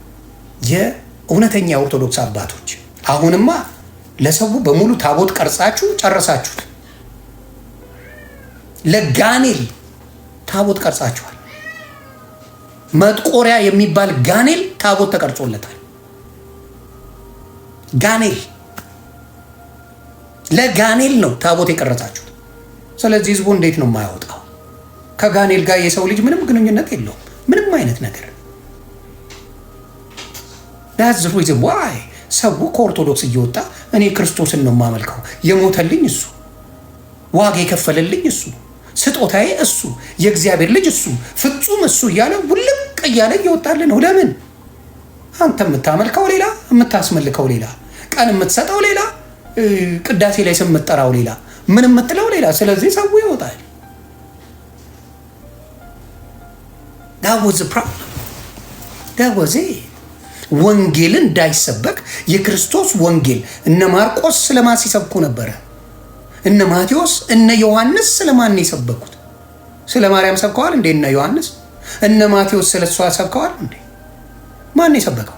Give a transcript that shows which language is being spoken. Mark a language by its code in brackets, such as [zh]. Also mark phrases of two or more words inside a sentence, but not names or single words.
[am] የኦርቶዶክስ አባቶች። አሁንማ ለሰው በሙሉ ታቦት ቀርጻችሁ ጨረሳችሁት። ለጋኔል ታቦት ቀርጻችኋል። መጥቆሪያ የሚባል ጋኔል ታቦት ተቀርጾለታል። ጋኔል ለጋኔል ነው ታቦት የቀረጻችሁት። ስለዚህ ህዝቡ እንዴት ነው የማያወጣው? ከጋኔል ጋር የሰው ልጅ ምንም ግንኙነት የለውም። ምንም አይነት ነገር [en] that's the reason why [am] ሰው ከኦርቶዶክስ እየወጣ እኔ ክርስቶስን ነው የማመልከው፣ የሞተልኝ እሱ፣ ዋጋ የከፈለልኝ እሱ፣ ስጦታዬ እሱ፣ የእግዚአብሔር ልጅ እሱ፣ ፍጹም እሱ እያለ ውልቅ እያለ እየወጣለ ነው። ለምን? አንተ የምታመልከው ሌላ፣ የምታስመልከው ሌላ፣ ቀን የምትሰጠው ሌላ፣ ቅዳሴ ላይ ስም የምትጠራው ሌላ፣ ምን የምትለው ሌላ። ስለዚህ ሰው ይወጣል። [en] that was the problem. that was it. [am] ወንጌልን እንዳይሰበክ የክርስቶስ ወንጌል እነ ማርቆስ ስለማን ሲሰብኩ ነበረ? እነ ማቴዎስ እነ ዮሐንስ ስለማን የሰበኩት? ስለ ማርያም ሰብከዋል እንዴ? እነ ዮሐንስ እነ ማቴዎስ ስለሷ ሰብከዋል እንዴ? ማን የሰበከው?